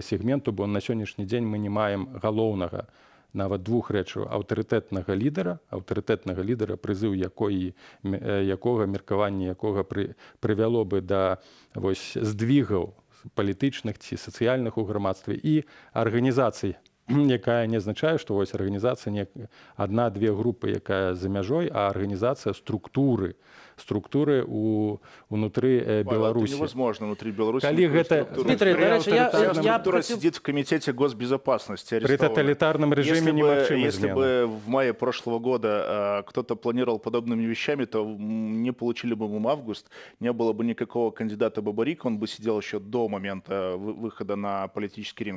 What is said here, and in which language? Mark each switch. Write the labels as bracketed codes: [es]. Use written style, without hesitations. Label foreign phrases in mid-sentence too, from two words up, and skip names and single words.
[be] сегменту, бо на сённяшні дзень мы не маем галоўнага, нават двух рэчаў: аўтарытэтнага лідара, прызыў якога, меркаванне якога прывяло бы да здвігаў палітычных ці сацыяльных у грамадстве, і арганізацый, якая не азначае, што арганізацыя не адна-две групы, якая за мяжой, а арганізацыя структуры структуры унутры Павел, [ru] это Беларуси. невозможно внутри Беларуси. [be] Калі [ru] никакую [be] гэта- [ru] структуру. Дмитрий, При [uk] до речі, [ru] авторитарном- Вся [uk] я [ru] структура [uk] хотів... [ru] сидит в Комитете госбезопасности. При арестована. тоталитарном режиме немагчимы Если [be] змены. [ru] бы в мае прошлого года кто-то планировал подобными вещами, то не получили бы мы август, не было бы никакого кандидата Бабарика, он бы сидел еще до момента выхода на политический ринг.